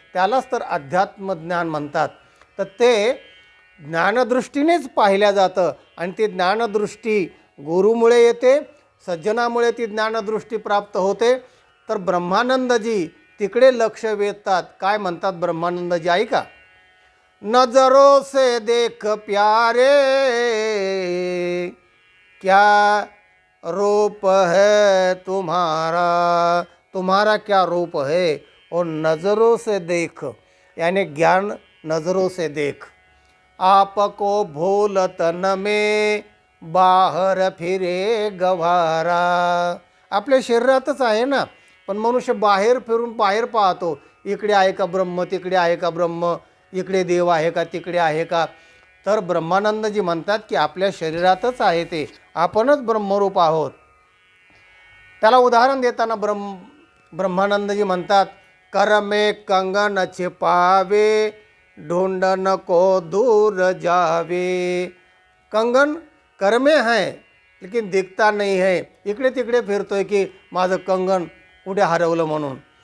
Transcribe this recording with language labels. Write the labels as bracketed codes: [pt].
[mr] त्यालाच तर अध्यात्मज्ञान म्हणतात. तर ते ज्ञानदृष्टीनेच पाहिलं जातं आणि ती ज्ञानदृष्टी गुरुमुळे येते, सज्जनामुळे ती ज्ञानदृष्टी प्राप्त होते. तर ब्रह्मानंदजी तिकडे लक्ष वेधतात. काय म्हणतात ब्रह्मानंदजी ऐका. [hi] नजरों से देख प्यारे क्या रूप है तुम्हारा, तुम्हारा क्या रूप है. और नज़रों से देख यानी ज्ञान नज़रों से देख. आपको भूलत न में बाहर फिरे गवारा. [mr] आपल्या शरीरातच आहे ना, पण मनुष्य बाहेर फिरून बाहेर पाहतो. इकडे आहे का ब्रह्म, तिकडे आहे का ब्रह्म, इकडे देव आहे का, तिकडे आहे का. तर ब्रह्मानंदजी म्हणतात की आपल्या शरीरातच आहे ते, आपणच ब्रह्मरूप आहोत. त्याला उदाहरण देताना ब्रह्मानंदजी म्हणतात, [hi] कर में कंगन छिपावे ढूंढन को दूर जावे. कंगन कर में है लेकिन दिखता नहीं है. [mr] इकडे तिकडे फिरतोय की माझं कंगन कुठे हरवलं म्हणून.